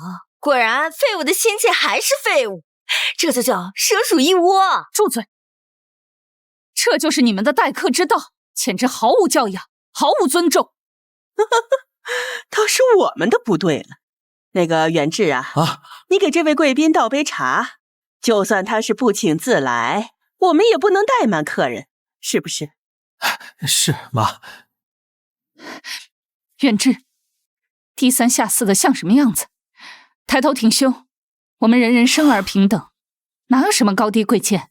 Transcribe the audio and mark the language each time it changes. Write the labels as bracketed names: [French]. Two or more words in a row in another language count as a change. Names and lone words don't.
[Chinese] 果然，廢物的親戚還是廢物，這就叫蛇鼠一窩。住嘴！這就是你們的待客之道，簡直毫無教養，毫無尊重。倒是我們的不對了。那個遠志啊，你給這位貴賓倒杯茶，就算他是不請自來，我們也不能怠慢客人，是不是？是，媽。遠志，低三下四的像什麼樣子？抬頭挺胸，我們人人生而平等，哪有什麼高低貴賤？